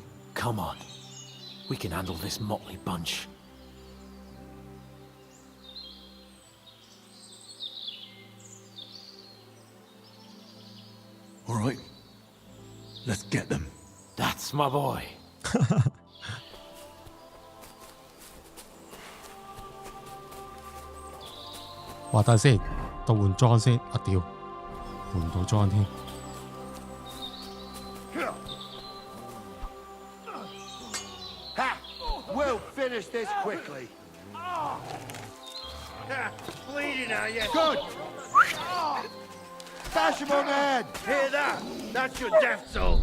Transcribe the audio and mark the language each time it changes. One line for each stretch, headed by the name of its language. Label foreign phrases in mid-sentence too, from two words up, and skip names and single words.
English: Come on. We can handle this motley bunch. All right. Let's get them. That's my boy.
Cantonese: 話等先，到換裝先。啊屌，換唔到裝添。 Ha!
English: We'll finish this quickly. Bleeding, are you? Good. Bash him on the head. Hear that? That's your death toll.